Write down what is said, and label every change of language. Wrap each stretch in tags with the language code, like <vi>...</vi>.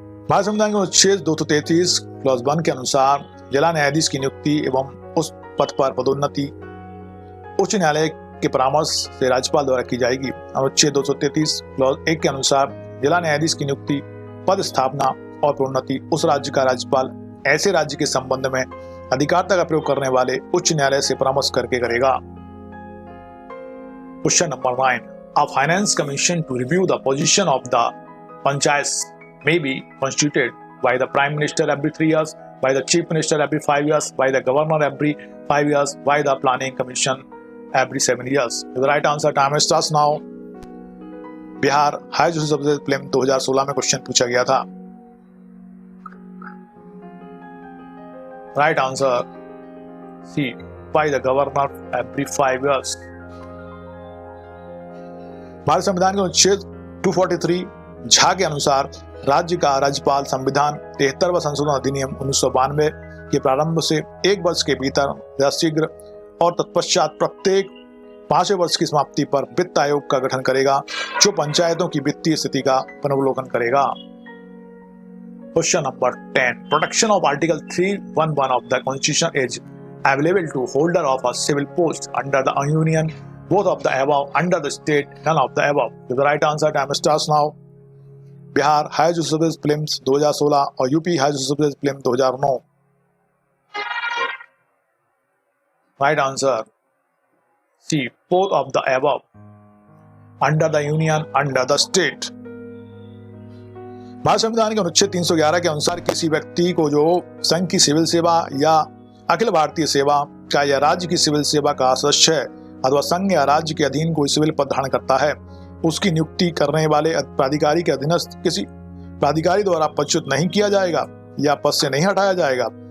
<hi>भारत संविधान के अनुच्छेद 233 क्लॉज 1 के अनुसार जिला न्यायाधीश की नियुक्ति एवं उस पद पर पदोन्नति उच्च न्यायालय के परामर्श से राज्यपाल द्वारा की जाएगी। अनुच्छेद 233 क्लॉज 1 के अनुसार जिला न्यायाधीश की नियुक्ति, पद स्थापना और प्रोन्नति उस राज्य का राज्यपाल ऐसे राज्य के संबंध में अधिकारिता का प्रयोग करने वाले उच्च न्यायालय से परामर्श करके करेगा।</hi> <en>Question number 9। A finance commission to review the position of the panchayats may be constituted by the Prime Minister every 3 years, by the Chief Minister every 5 years, by the Governor every 5 years, by the Planning Commission every 7 years. The right answer time starts now.</en> <hi>Bihar high justice services prelim 2016 में question पूछा गया था।</hi> <en>Right answer C, by the Governor every 5 years.</en> <hi>Bharat संविधान के अनुच्छेद 243 झा के अनुसार राज्य का राज्यपाल संविधान 73वां संशोधन अधिनियम 1992 के प्रारंभ से 1 वर्ष के भीतर या शीघ्र और तत्पश्चात प्रत्येक 5वें वर्ष की समाप्ति पर वित्त आयोग का गठन करेगा, जो पंचायतों की वित्तीय स्थिति का पुनर्वलोकन करेगा।</hi> <en>Question number 10। Protection of article 311 of the constitution is available to holder of a civil post under the union, both of the above, under the state, none of the above. So the right answer time starts now.</en> <hi>Bihar high justice services prelims 2016 और UP high justice services prelim 2009।</hi> <en>Right answer C, both of the above, under the union, under the state.</en> <hi>Bharat संविधान के अनुच्छेद 311 के अनुसार किसी व्यक्ति को जो संघ की सिविल सेवा या अखिल भारतीय सेवा का या राज्य की सिविल सेवा का सदस्य है अथवा संघ या राज्य के अधीन कोई सिविल पद धारण करता है, उसकी नियुक्ति करने वाले प्राधिकारी के अधीनस्थ किसी प्राधिकारी द्वारा पदच्युत नहीं किया जाएगा या पद से नहीं हटाया जाएगा।</hi>